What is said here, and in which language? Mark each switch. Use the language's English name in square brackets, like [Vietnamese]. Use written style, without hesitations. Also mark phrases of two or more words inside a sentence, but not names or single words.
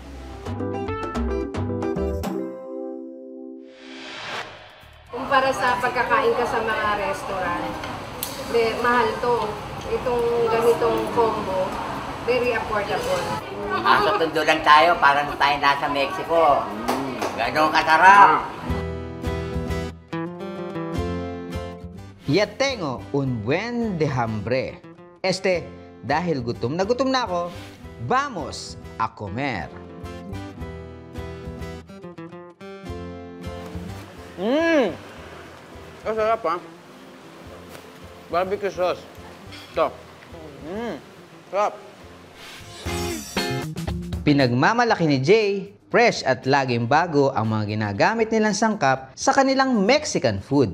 [Filipino] Kumpara sa pagkakain ka sa mga restaurant, mahal to. Itong ganitong combo, [English] very affordable. [Filipino] Sa Tondo lang tayo, parang tayo nasa Mexico. Ganon kasarap. [Spanish] Ya tengo un buen de hambre. [Filipino] Dahil gutom na ako, [Spanish] vamos a comer. [Filipino] Ang sarap, ha? [English] Barbecue sauce. Ito. [Filipino] Sarap. Pinagmamalaki ni Jay, fresh at laging bago ang mga ginagamit nilang sangkap sa kanilang [English] Mexican food.